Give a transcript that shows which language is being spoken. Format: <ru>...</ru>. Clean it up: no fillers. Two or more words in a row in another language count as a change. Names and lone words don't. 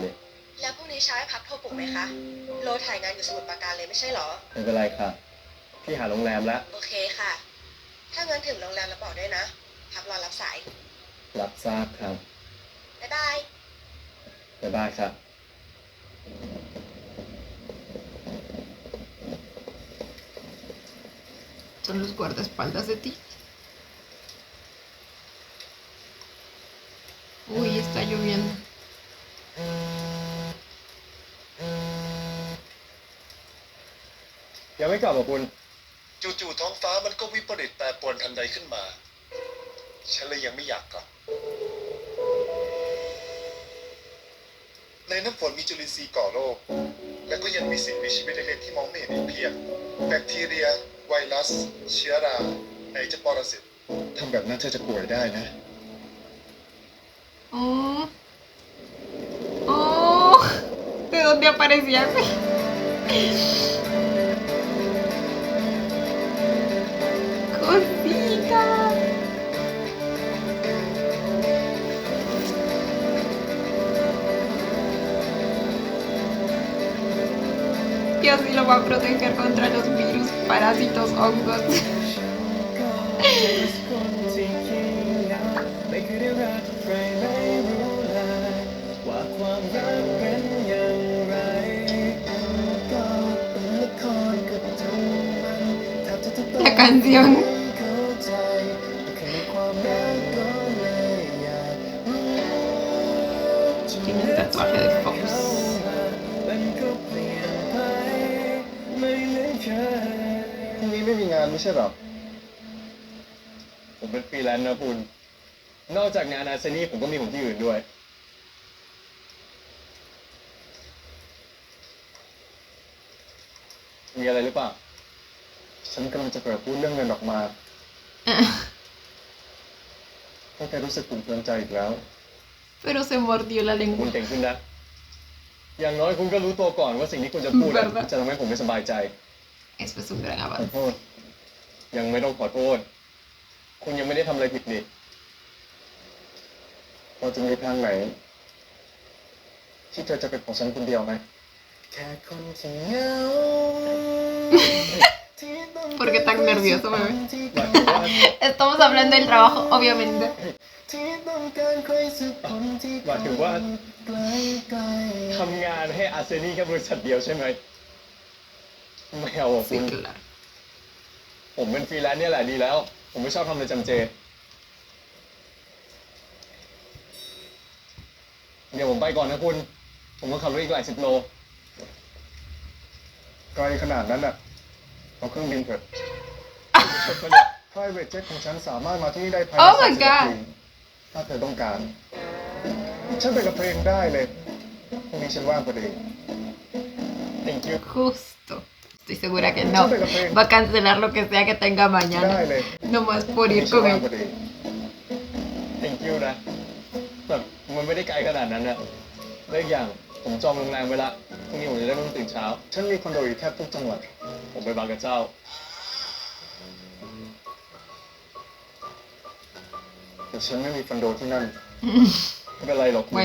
<th>แล้วพรุ่งนี้เช้าให้พักโทรปลุกไหมคะ โลถ่ายงานอยู่สมุทรปราการเลยไม่ใช่เหรอ ไม่เป็นไรค่ะพี่หาโรงแรมแล้ว โอเคค่ะ ถ้างั้นถึงโรงแรมแล้วบอกด้วยนะ พักรอรับสาย รับทราบครับ บ๊ายบาย บ๊ายบายครับ</th> <es>Son los guardaespaldas de ti. Uy, está lloviendo.</es> <th>ยังไม่กลับอ่ะคุณ จู่ๆท้องฟ้ามันก็วิปริตแปรปรวนทันใดขึ้นมา ฉันเลยยังไม่อยากกลับ ในน้ำฝนมีจุลินทรีย์ก่อโรค และก็ยังมีสิ่งมีชีวิตเล็กๆที่มองไม่เห็นอีกเพียง แบคทีเรีย ไวรัส เชื้อราไหนจะปรสิตทำแบบนั้นเธอจะป่วยได้นะ</th> <es>Oh. Oh. ¿De dónde aparecía ese? Cosita. Y así lo va a proteger contra los virus, parásitos, hongos.</es> <th>ไม่เคยได้รักใครไม่รู้เลยว่าความรักเป็นอย่างไรก็เป็นละครกับทุกมันแทบจะทุกตอน</th> <es>La canción.</es> <th>เข้าใจคือความรักก็เลยอยากรู้</th> <es>Tiene el tatuaje de Fox.</es> <th>มันก็เปลี่ยนไปไม่เหมือนเคยพรุ่งนี้ไม่มีงานไม่ใช่หรอ ผมเป็นฟรีแลนซ์นะคุณ นอกจากงานอาร์เซนี่ผมก็มีของที่อื่นด้วย มีอะไรหรือเปล่า ฉันกำลังจะเปิดพูดเรื่องเงินออกมาถ้าแกรู้สึกขุ่นเคืองใจอีกแล้ว</th> <es>Pero se mordió la</es> <th>คุณ</th> <es>lengua.</es> <th>เก่งขึ้นนะ อย่างน้อยคุณก็รู้ตัวก่อนว่าสิ่งที่คุณจะพูดอะ</th> <es>Verdad.</es> <th>จะทำให้ผมไม่สบายใจ</th> <es>Eso es un gran</es> <th>ขอ</th> <es>avance.</es> <th>โทษ ยังไม่ต้องขอโทษ คุณยังไม่ได้ทำอะไรผิดนี่พอจะมีทางไหน ที่เธอจะเป็นของฉันคนเดียวไหมแค่คนที่เหงา</th> <es>¿Por qué tan nervioso, bebé?</es> <th>หมายถึงว่า</th> <es>Estamos hablando del trabajo, obviamente.</es> <th>ที่ต้องการใครสักคนที่หมายถึงว่าทำงานให้อาร์เซนี่แค่บริษัทเดียวใช่ไหมไม่เอาอะคุ</th> <es>Sí,</es> <th>ณ</th> <es>claro.</es> <th>ผมเป็นฟรีแลนซ์เนี่ยแหละดีแล้ว ผมไม่ชอบทำอะไรจำเจ เดี๋ยวผมไปก่อนนะคุณ ผมต้องขับรถอีกหลาย10 โล ไกลขนาดนั้นอ่ะ เอาเครื่องบินเถอะ</th> <en>private jet</en> <th>ของฉันสามารถมาที่นี่ได้ภายใน</th> <en>Oh my</en> <th>30</th> <en>God</en> <th>นาทีถ้าเธอต้องการ ฉันไปกับเธอเองได้เลยพรุ่งนี้ฉันว่างพอดี</th> <en>Thank you</en> <es>Justo. Estoy segura que no. Va a cancelar lo que sea que tenga</es> <th>ได้</th> <es>mañana.</es> <th>เลย</th> <es>Nomás por</es> <th>พรุ่ง</th> <es>ir</es> <th>นี้ฉัน</th> <es>con</es> <th>ว่าง</th> <es>él.</es> <th>พอดี</th> <en>Thank you</en> <th>นะแบบมันไม่ได้ไกลขนาดนั้นนะและอีกอย่างผมจองโรงแรมไว้ละพรุ่งนี้ผมจะได้ไม่ต้องตื่นเช้า ฉันมีคอนโดอยู่แทบทุกจังหวัด ผมไปบางกระเจ้า แต่ฉันไม่มีคอนโดที่นั่น ไม่เป็นไรหรอกคุณ</th>